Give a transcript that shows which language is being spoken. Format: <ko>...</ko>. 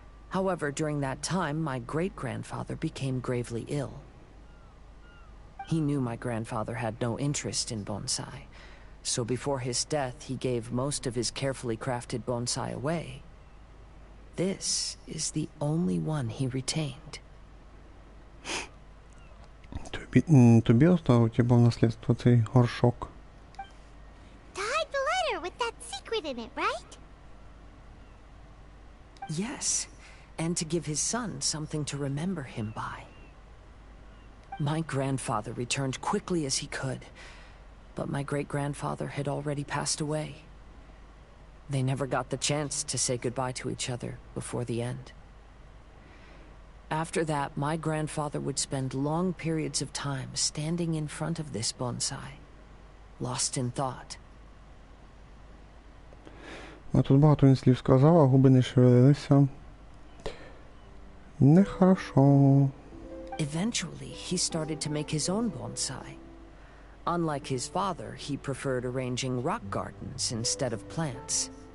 <en>However, during that time, my great-grandfather became gravely ill. He knew my grandfather had no interest in bonsai, so before his death, he gave most of his carefully crafted bonsai away. This is the only one he retained.</en> <uk>Тобі оставив типа в наслідство цей горшок.</uk> <en>To hide the letter with that secret in it, right? Yes, and to give his son something to remember him by. My grandfather returned quickly as he could, but my great-grandfather had already passed away. They never got the chance to say goodbye to each other before the end. After that, my grandfather would spend long periods of time standing in front of this bonsai, lost in thought.</en> <uk>А тут багато він слів сказав, а губи не шевелилися.</uk> <ru>Нехорошо.</ru> <en>Eventually, he started to make his own bonsai. Unlike his father, he preferred arranging rock gardens instead of plants.</en>